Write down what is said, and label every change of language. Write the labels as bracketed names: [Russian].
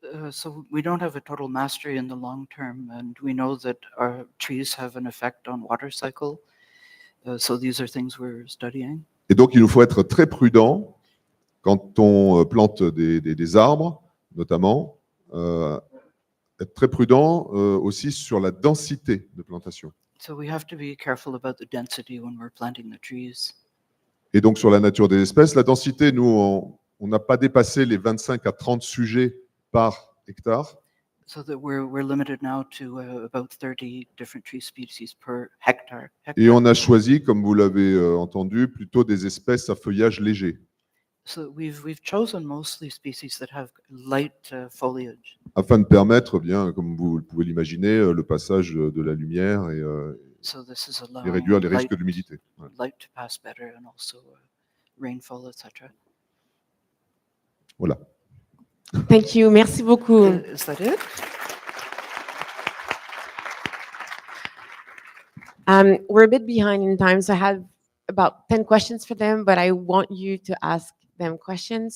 [English] So we don't have a total mastery in the long term, and we know that our trees have an effect on water cycle. So these are things we're studying. [French] Et donc, il nous faut être très prudent quand on plante des arbres, notamment, être très prudent aussi sur la densité de plantation. [English] So we have to be careful about the density when we're planting the trees. [French] Et donc, sur la nature des espèces, la densité, nous, on n'a pas dépassé les 25 à 30 sujets par hectare. [English] So that we're limited now to about 30 different tree species per hectare. [French] Et on a choisi, comme vous l'avez entendu, plutôt des espèces à feuillage léger, [English] So we've chosen mostly species that have light foliage. [French] afin de permettre, bien, comme vous pouvez l'imaginer, le passage de la lumière [English] So this is [French] et [English] allowing [French] réduire les risques d'humidité. Ouais. [English] light to pass better and also rainfall, etc. [French] Voilà. [English] Thank you. [French] Merci beaucoup. [English] Is that it? We're a bit behind in time, so I have about 10 questions for them, but I want you to ask them questions.